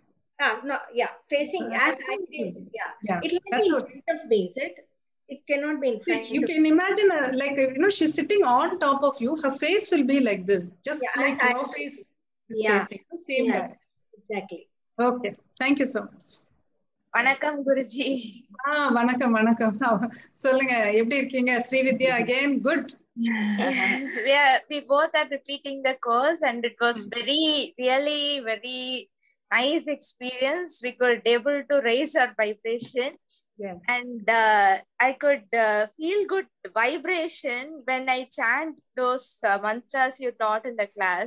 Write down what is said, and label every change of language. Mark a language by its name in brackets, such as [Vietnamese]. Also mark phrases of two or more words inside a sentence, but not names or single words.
[English] Facing as I did. Yeah. It will be in front of me, is it? It cannot be in front. You can imagine, she's sitting on top of you. Her face will be like this, just like your face is facing. Same guy. Exactly. Okay. Thank you so much. Vanakkam, Guruji. [Tamil] வணக்கம். சொல்லுங்க, எப்படி இருக்கீங்க? [English] Sri Vidya again, good. We both are repeating the course and it was really very nice experience. We could able to raise our vibration. Yes. And I could feel good vibration when I chant those mantras you taught in the class.